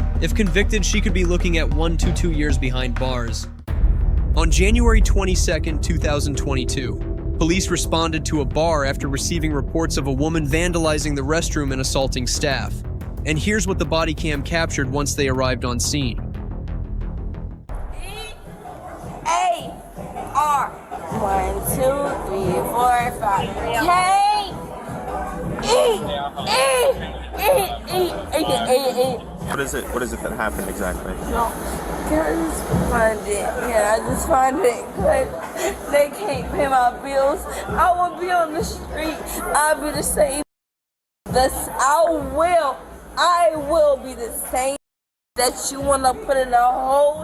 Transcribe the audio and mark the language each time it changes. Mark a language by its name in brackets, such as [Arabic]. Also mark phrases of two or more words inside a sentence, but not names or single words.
[English] If convicted, she could be looking at 1 to 2 years behind bars. On January 22, 2022, police responded to a bar after receiving reports of a woman vandalizing the restroom and assaulting staff. And here's what the body cam captured once they arrived on scene. E-A-R. 1, 2, 3, 4, 5. K-E-E-E-E-E-E. What is it that happened exactly? No, I just find it. Yeah, I just find it good. They can't pay my bills. I will be on the street. I'll be the same. I will be the same that you want to put in a hold.